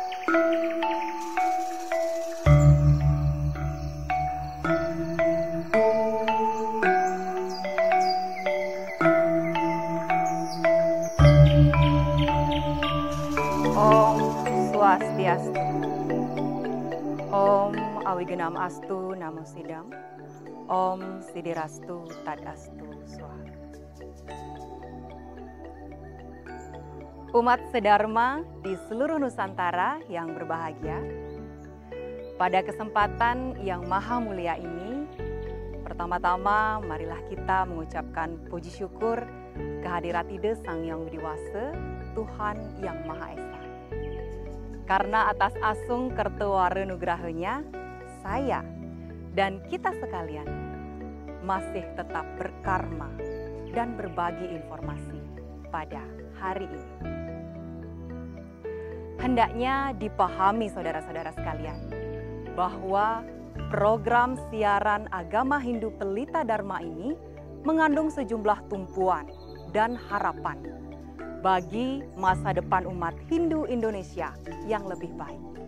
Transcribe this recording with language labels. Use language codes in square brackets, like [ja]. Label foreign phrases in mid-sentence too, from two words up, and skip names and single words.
[sa] Om Swastiastu. Om Awigenam Astu Namo Sidam. Om Sidirastu Tadastu Swaha. [id] Umat sedharma di seluruh Nusantara yang berbahagia, pada kesempatan yang maha mulia ini, pertama-tama marilah kita mengucapkan puji syukur kehadirat Ide Sang Hyang Widi Wase, Tuhan yang Maha Esa. Karena atas [ban] asung kerteware nugrahanya, [id] saya dan kita sekalian masih tetap berkarma dan berbagi informasi pada hari ini. Hendaknya dipahami saudara-saudara sekalian bahwa program siaran agama Hindu Pelita Dharma ini mengandung sejumlah tumpuan dan harapan bagi masa depan umat Hindu Indonesia yang lebih baik.